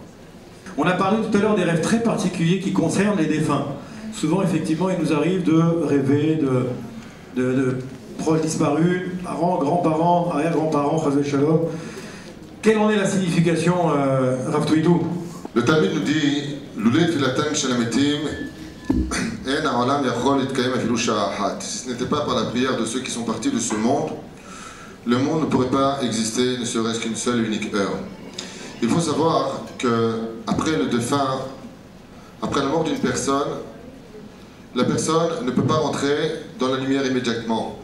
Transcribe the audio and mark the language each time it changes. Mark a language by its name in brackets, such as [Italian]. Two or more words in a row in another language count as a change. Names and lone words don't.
[French] On a parlé tout à l'heure des rêves très particuliers qui concernent les défunts. Souvent, effectivement, il nous arrive de rêver de proches disparus, parents, grands-parents, arrière-grands-parents, [Hebrew] חס ושלום. [French] Quelle en est la signification, Rav Tuitou? [Hebrew] Le Talmud nous dit לולא תפילתם של המתים אין העולם יכול להתקיים אפילו שעה אחת. [French] Si ce n'était pas par la prière de ceux qui sont partis de ce monde, le monde ne pourrait pas exister, ne serait-ce qu'une seule et unique heure. Il faut savoir que après le défunt, après la mort d'une personne, la personne ne peut pas rentrer dans la lumière immédiatement.